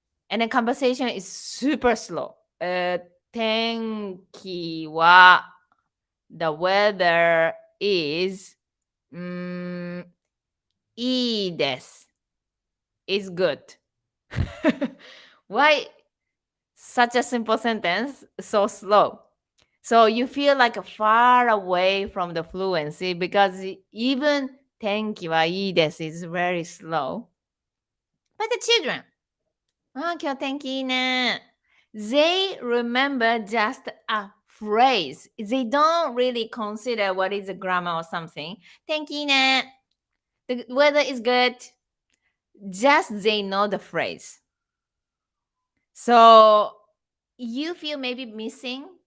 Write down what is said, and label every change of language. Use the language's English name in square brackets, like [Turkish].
[English] And the conversation is super slow. [Japanese] 天気は [English] the weather is [Japanese] いいです [English] is good. Why such a simple sentence so slow? So you feel like far away from the fluency because even [Japanese] 天気はいいです [English] is very slow. But the children, [Japanese] 今日天気いいね. [English] They remember just a phrase. They don't really consider what is a grammar or something. [Japanese] 天気いいね. [English] The weather is good. Just they know the phrase. So you feel maybe missing.